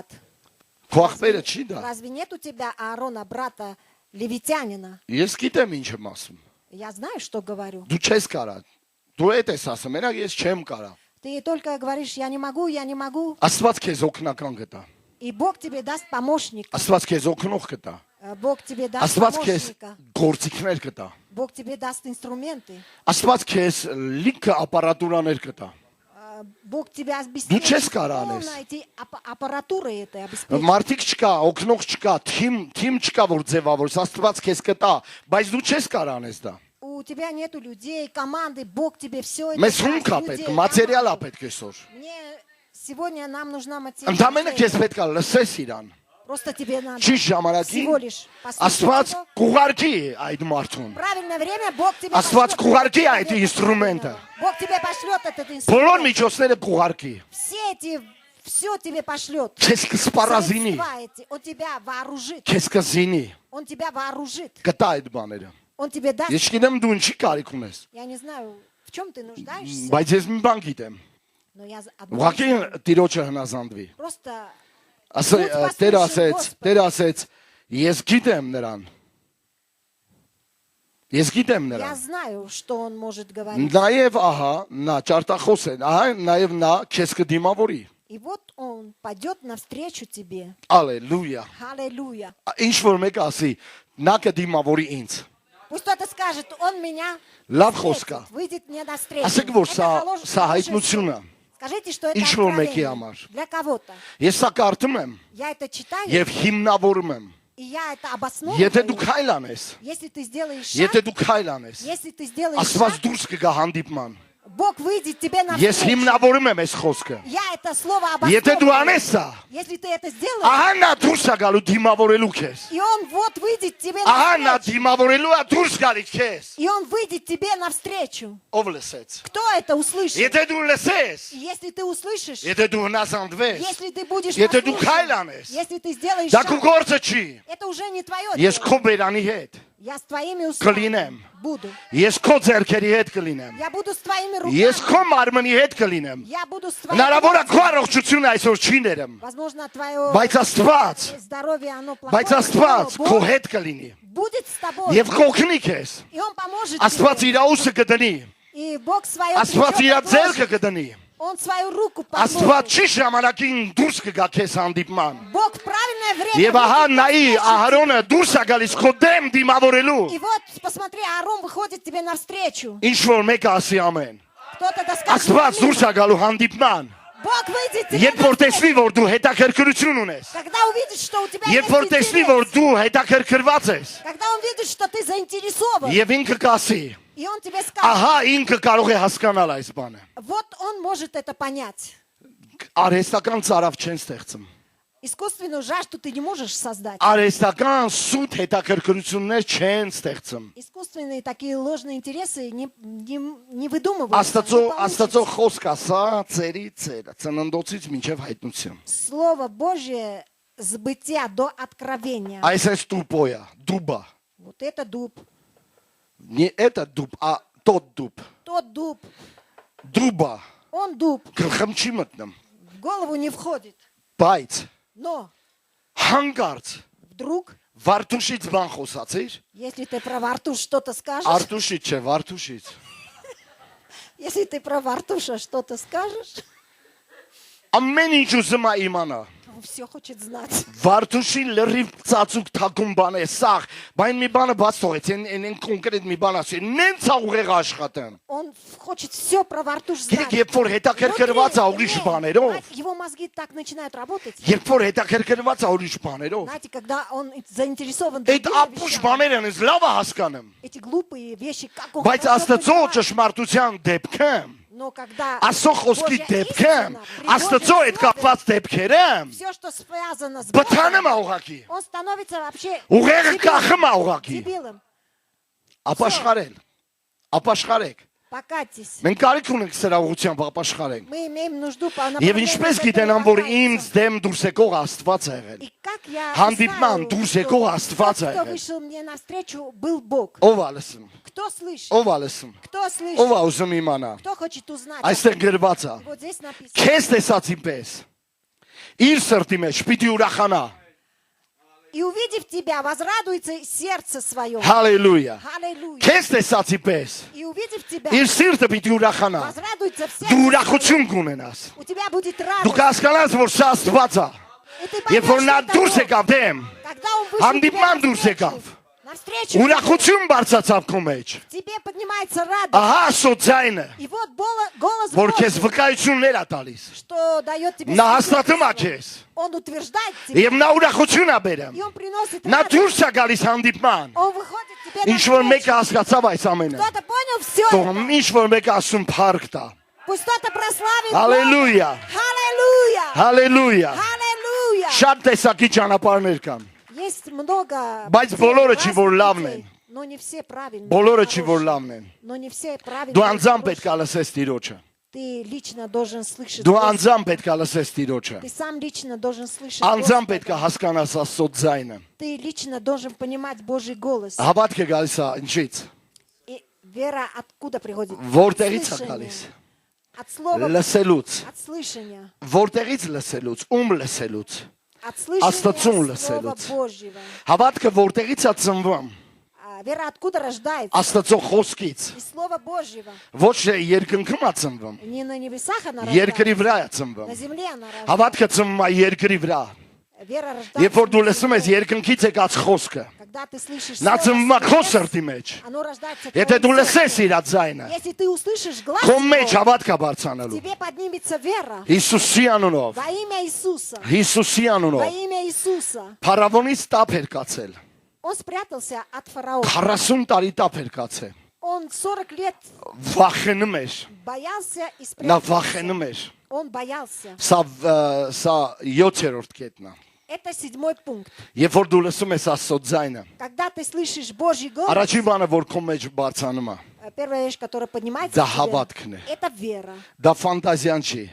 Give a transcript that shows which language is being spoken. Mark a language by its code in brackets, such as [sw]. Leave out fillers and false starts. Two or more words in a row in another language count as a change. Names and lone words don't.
[hy] Քո աղբերը չի դա։ [ru] Разве нет у тебя Аарона, брата левитянина? [hy] Ես գիտեմ ինչ եմ ասում։ [ru] Я знаю, что говорю. [hy] Դու չես կարա։ Դու էդ ես ասում, մենակ ես չեմ կարա։ [ru] Ты только говоришь, я не могу, я не могу. [hy] Աստված քեզ օգնական կտա։ [ru] И Бог тебе даст помощника. [hy] Աստված քեզ օգնող կտա։ [ru] Бог тебе даст [hy] Աստված քեզ [ru] помощника. [hy] գործիքներ կտա։ [ru] Бог тебе даст инструменты. [hy] Աստված քեզ լիքը ապարատուրաներ կտա։ [ru] Бог тебя [hy] Դու [ru] обеспечит. [hy] չես կարա անես։ [ru] Полной этой аппаратурой этой обеспечит. [hy] Մարդիկ չկա, օգնող չկա, թիմ չկա որ ձևավորես, Աստված քեզ կտա, բայց դու չես կարա անես դա։ [ru] У тебя нету людей, команды, Бог тебе все это [hy] Մեզ [ru] даст, [hy] հումք է [ru] людей, [hy] պետք, մատերիալ է [ru] команду. [hy] պետք այսօր։ [ru] Мне сегодня нам нужна [hy] Ընդամենը քեզ [ru] материал. [hy] պետք է լսես իրան։ [ru] Просто тебе надо [hy] Ճիշտ ժամանակին [ru] всего лишь послушать [hy] Աստված [ru] его. [hy] կուղարկի այդ մարդուն։ [ru] В правильное время Бог тебе [hy] Աստված [ru] пошлет [hy] կուղարկի [ru] этого [hy] այդ [ru] человека [hy] ինստրումենտը։ [ru] правильного. Бог тебе пошлет этот [hy] Բոլոր [ru] инструмент. [hy] միջոցները կուղարկի։ [ru] Все тебе пошлет. [hy] Քեզ կսպառազինի, [ru] Средства эти. Он тебя вооружит. [hy] քեզ կզինի, [ru] Он тебя вооружит. [hy] կտա այդ բաները։ [ru] Он тебе даст. [hy] Ես չգիտեմ դու ինչի կարիք ունես, [ru] Я не знаю, в чем ты нуждаешься, [hy] բայց ես մի բան գիտեմ։ [ru] но я одно [hy] Ուղղակի [ru] знаю. [hy] Տիրոջը հնազանդվի։ [ru] Просто [hy] Տեր ասեց, ես գիտեմ նրան։ Ես գիտեմ [ru] я [hy] նրան։ [ru] знаю, что он может говорить. [hy] Նաև ահա նա ճարտախոս է, ահա նաև նա քեզ կդիմավորի։ [ru] И вот он пойдет навстречу тебе. [hy] Ալելույա։ [ru] Аллилуйя. [hy] Ինչ որ մեկ ասի, նա կդիմավորի ինձ։ [ru] Пусть кто-то скажет, он меня [hy] Լավ [ru] встретит, [hy] խոսք է։ [ru] выйдет мне навстречу. [hy] Ասեք որ [ru] Это [hy] սա հայտնություն է։ [ru] Скажите, что это [hy] Ինչ որ մեկի [ru] откровение [hy] համար։ [ru] для кого-то. [hy] Ես սա կարդում եմ [ru] Я это читаю, [hy] եւ հիմնավորում եմ։ [ru] и я это обосновываю. [hy] Եթե դու քայլ անես, [ru] Если ты сделаешь [hy] եթե [ru] шаг, [hy] դու քայլ անես, [ru] если ты сделаешь [hy] Աստված [ru] шаг, [hy] դուրս կգա հանդիպման։ [ru] Бог выйдет тебе [hy] Ես [ru] навстречу. [hy] հիմնավորում եմ այս խոսքը։ [ru] Я это слово [hy] Եթե դու [ru] обосновываю. [hy] անես սա, [ru] Если ты это сделаешь, [hy] ահա նա դուրս է գալու դիմավորելու քեզ։ [ru] и он вот выйдет тебе [hy] Ահա նա [ru] навстречу. [hy] դիմավորելու է դուրս գալիս քեզ։ [ru] И он выйдет тебе навстречу. [hy] Ով լսեց։ [ru] Кто это услышит? [hy] Եթե դու լսես, [ru] И если ты услышишь, [hy] եթե դու հնազանդվես, [ru] если ты будешь [hy] եթե դու [ru] послушен, [hy] քայլ անես, [ru] если ты сделаешь [hy] դա քո [ru] шаг, [hy] գործը չի։ [ru] это уже не твое [hy] Ես [ru] дело. [hy] քո բերանի հետ, [ru] Я с твоими устами [hy] կլինեմ։ [ru] буду. [hy] Ես քո ձեռքերի հետ կլինեմ։ [ru] Я буду с твоими [hy] Ես [ru] руками. [hy] քո մարմնի հետ կլինեմ։ [ru] Я буду с твоими [hy] Հնարավոր է քո [ru] руками. [hy] առողջությունը այսօր չի ներեմ, [ru] Возможно, твое [hy] բայց Աստված, [ru] здоровье, оно плохое. [hy] բայց Աստված [ru] но [hy] քո [ru] Бог [hy] հետ կլինի [ru] будет с тобой. [hy] եւ կօգնի քեզ։ [ru] И он поможет [hy] Աստված [ru] тебе. [hy] իր ուսը կդնի, [ru] И Бог свое [hy] Աստված իր [ru] плечо [hy] ձեռքը [ru] подложит. [hy] կդնի։ [ru] Он свою руку [hy] Աստված [ru] подложит. [hy] չի ժամանակին դուրս կգա քեզ հանդիպման։ [ru] Бог в правильное время [hy] Եվ ահա [ru] выйдет [hy] նայի [ru] навстречу. [hy] Ահարոնը դուրս է գալիս քո դեմ դիմավորելու։ [ru] И вот, посмотри, Аарон выходит тебе навстречу. [hy] Ինչ որ մեկը ասի ամեն։ [ru] Кто-то доскажет. [hy] Աստված դուրս է գալու հանդիպման։ [ru] Бог выйдет тебе [hy] Երբ որ տեսնի [ru] навстречу. [hy] որ դու հետաքրքրություն ունես, [ru] Когда увидит, что у тебя [hy] երբ [ru] есть [hy] որ տեսնի [ru] интерес. [hy] որ дու հետաքրքրված ես, [ru] Когда он видит, что ты заинтересован. [hy] եւ ինքը կասի, [ru] И он тебе скажет. [hy] ահա ինքը կարող է հասկանալ այս բանը։ [ru] Вот он может это понять. [hy] Արհեստական ծարավ չեն ստեղծում։ [ru] Искусственную жажду ты не можешь создать. [hy] Արհեստական սուտ հետաքրքրություններ չեն ստեղծում։ [ru] Искусственные такие ложные интересы не выдумываются. [hy] Աստծո խոսք ասա ծերի ծերը, ծննդոցից մինչև հայտնություն։ [ru] Слово Божье с бытия до откровения. [hy] Այս է [ru] тупая, дуба։ Вот это дуб, Не этот дуб, а тот дуб։ тот дуб, [hy] Դուբա, [ru] он дуб, [hy] գլխում չի մտնում, [ru] в голову не входит. [hy] բայց [ru] Но [hy] հանգարց [ru] вдруг, [hy] Վարդուշից բան խոսացիր, [ru] если ты про Вартуш что-то скажешь, [hy] Արտուշից չէ, Վարդուշից։ [ru] если ты про Вартуша что-то скажешь, [hy] Ամեն ինչ ուզում է իմանա։ [ru] он все хочет знать. [hy] Վարդուշի լրիվ ծածուկ թակում բան է, սաղ, բայց մի բանը բաց թողեց, են կոնկրետ մի բան ասի, նենց է ուղեղ աշխատեմ։ [ru] Он хочет все про Вартуш знать. [hy] Գիտեք, երբ որ հետաքրքրված է ուրիշ բաներով, [ru] Его мозги так начинают работать. [hy] երբ որ հետաքրքրված է ուրիշ բաներով, [ru] Знаете, когда он заинтересован [hy] այդ [ru] другими [hy] ապուշ [ru] вещами, [hy] բաներն ես լավ է հասկանում, [ru] эти глупые вещи, как он [hy] բայց [ru] хорошо [hy] Աստծո [ru] понимает. [hy] ճշմարտության дեպքեմ, [ru] Но когда [hy] Աստծո խոսքի դեպքեմ, Աստծո այդ կապված դեպքերեմ, [ru] все, что связано с [hy] բթանում է [ru] Богом, [hy] ուղակի, [ru] он становится вообще [hy] ուղեղը [ru] дебилом. [hy] կախում է ուղակի, [ru] Дебилом. [hy] ապաշխարել, ապաշխարեք։ [ru] Покатись. [hy] Մենք կարիք ունենք սրա ուղղությամբ ապաշխարենք։ [ru] Мы имеем нужду по [hy] Եվ [ru] направлению [hy] ինչպես [ru] к этому [hy] գիտենամ, որ [ru] покаяться. [hy] ինձ դեմ դուրս եկող Աստված է եղել։ [ru] И как я [hy] Հանդիպման [ru] знаю, [hy] դուրս [ru] что [hy] եկող [ru] тот, [hy] Աստված է [ru] кто [hy] եղել։ [ru] вышел мне навстречу, был Бог. [hy] Ով է լսում։ [ru] Кто слышит? [hy] Ով է լսում։ [ru] Кто [hy] Ով [ru] слышит? [hy] է ուզում իմանա։ [ru] Кто хочет узнать? [hy] Այստեղ գրված է։ [ru] Вот здесь написано. [hy] Քեզ տեսածի պես։ Իր սրտի մեջ պիտի ուրախանա։ [ru] И увидев тебя, возрадуется сердце свое. [hy] Հալելույա։ [ru] Аллилуйя. [hy] Քեզ տեսածի պես։ [ru] И увидев тебя, [hy] Իր սիրտը պիտի ուրախանա։ [ru] возрадуется в [hy] Դու [ru] сердце. [hy] ուրախություն կունենաս։ [ru] У тебя будет [hy] Դու [ru] радость. [hy] կհասկանաս, որ սա Աստված է։ [ru] И ты [hy] Երբ որ նա [ru] поймешь, что [hy] դուրս [ru] это [hy] եկավ դեմ, [ru] Бог. Когда он вышел [hy] հանդիպման [ru] тебе [hy] դուրս եկավ։ [ru] навстречу, [hy] Ուրախություն բարձացավ քո մեջ։ [ru] тебе поднимается радость. [hy] Ահա Աստծո ձայնը, [ru] И вот голос [hy] որ քեզ [ru] Божий, [hy] վկայություններ է տալիս։ [ru] что дает тебе [hy] Նա հաստատում է [ru] свидетельство. [hy] քեզ։ [ru] Он утверждает тебя. [hy] Եվ նա ուրախություն է բերում։ [ru] И он приносит [hy] Նա [ru] радость. [hy] դուրս է գալիս հանդիպման։ [ru] Он выходит тебе [hy] Ինչ որ [ru] навстречу. [hy] մեկը հասկացավ այս ամենը։ [ru] Кто-то понял все [hy] Թող [ru] это. [hy] ինչ որ մեկը ասում փառք տա։ [ru] Пусть кто-то прославит Аллилуйя. Бога. Аллилуйя. [hy] Հալելույա։ [ru] Аллилуйя. [hy] Շատ տեսակի ճանապարհներ կան։ [ru] Есть много [hy] Բայց [ru] путей, [hy] բոլորը չի, որ [ru] разных [hy] լավն [ru] путей, [hy] են։ [ru] но не все правильные. [hy] Բոլորը չի, որ [ru] хорошие. [hy] լավն են։ [ru] Но не все правильные. [hy] Դու անձամբ [ru] хорошие. [hy] պետք է լսես Տիրոջը։ [ru] Ты лично должен слышать. [hy] Դու [ru] Господа. [hy] անձամբ պետք է լսես Տիրոջը։ [ru] Ты сам лично должен слышать. [hy] Անձամբ [ru] Господа. [hy] պետք է հասկանաս Աստծո ձայնը։ [ru] Ты лично должен понимать Божий голос. [hy] Հավատքը գալիս է ինչից։ [ru] И вера откуда приходит? [hy] Որտեղից է [ru] Слышание. [hy] գալիս։ [ru] От слова, [hy] Լսելուց։ [ru] от слышания. [hy] Որտեղից лսելուց, ում լսելուց։ [ru] От [hy] Աստծուն [ru] слышания Слова [hy] լսելուց։ [ru] Божьего. [hy] Հավատքը որտեղից է ծնվում։ [ru] А вера откуда рождается? [hy] Աստծո խոսքից։ [ru] Из Слова Божьего. [hy] Ոչ թե երկնքում է ծնվում։ [ru] Не на небесах она [hy] Երկրի [ru] рождается. [hy] վրա է ծնվում։ [ru] На земле она рождается. [hy] Հավատքը ծնվում է երկրի вրա։ [ru] Вера [hy] Երբ որ դու [ru] рождается. [hy] լսում ես երկնքից եկած խոսքը, [ru] Когда ты слышишь [hy] նա [ru] слово [hy] ծնվում է [ru] с [hy] քո [ru] небес, [hy] սրտի մեջ։ [ru] оно рождается в [hy] Եթե [ru] твоем [hy] դու лսես [ru] сердце. [hy] իր ձայնը, [ru] Если ты услышишь глаз [hy] քո մեջ [ru] его, [hy] հավատք է բարձրանալու։ [ru] тебе поднимется вера. [hy] Հիսուսի անունով, [ru] Во имя Иисуса. [hy] Հիսուսի [ru] Во [hy] անունով։ [ru] имя Иисуса. [hy] Փարավոնից տապ էր կացել։ [ru] Он спрятался от фараона. [hy] 40 տարի տապ էր կացել։ [ru] Он 40 лет [hy] Վախենում էր։ [ru] боялся и [hy] Նա [ru] спрятался. [hy] վախենում էր։ [ru] Он боялся. [hy] Սա 7-րդ կետն է։ [ru] Это 7 пункт. [hy] Երբ որ դու լսում ես Աստծո ձայնը, [ru] Когда ты слышишь Божий голос, [hy] առաջին բանը, որ քո մեջ բարձանում է, [ru] первая вещь, которая поднимается [hy] դա [ru] в тебе, [hy] հավատքն է։ [ru] это вера. [hy] Դա ֆանտազիան չի,